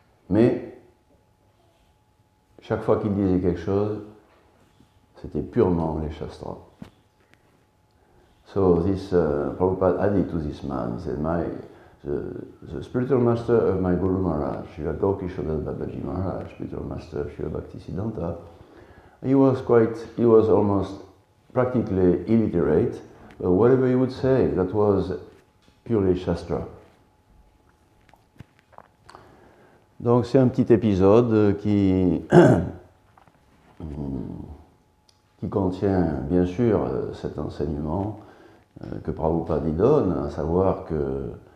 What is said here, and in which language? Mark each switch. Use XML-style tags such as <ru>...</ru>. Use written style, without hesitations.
<fr>Mais chaque fois qu'il disait quelque chose, c'était purement les shastras.</fr> <en>So this Prabhupada added to this man, he said, the spiritual master of my Guru Maharaj, Srila Gaurkishora Das Babaji Maharaj, spiritual master of Srila Bhaktisiddhanta, he was almost practically illiterate, but whatever he would say, that was purely Shastra.</en> <fr>Donc c'est un petit épisode qui contient bien sûr cet enseignement que Prabhupada y donne, à savoir que</fr>